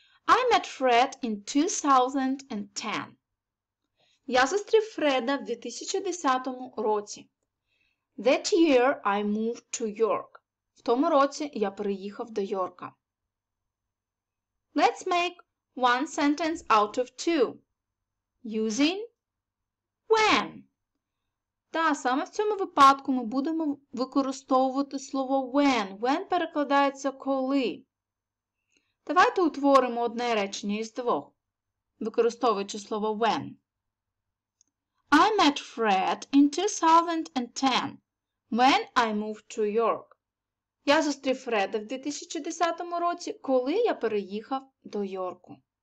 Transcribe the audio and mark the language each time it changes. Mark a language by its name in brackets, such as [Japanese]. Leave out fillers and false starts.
[English] I met Fred in 2010. [Ukrainian] Я зустрів Фреда в 2010 році. [English] That year I moved to York. [Ukrainian] В тому році я переїхав до Йорка. [English] Let's make one sentence out of two. Using when. [Ukrainian] Та саме в цьому випадку ми будемо використовувати слово when. When перекладається коли. Давайте утворимо одне речення із двох, використовуючи слово when. [English] I met Fred in 2010 when I moved to York. [Ukrainian] Я зустрів Фреда в 2010 році, коли я переїхав до Йорку.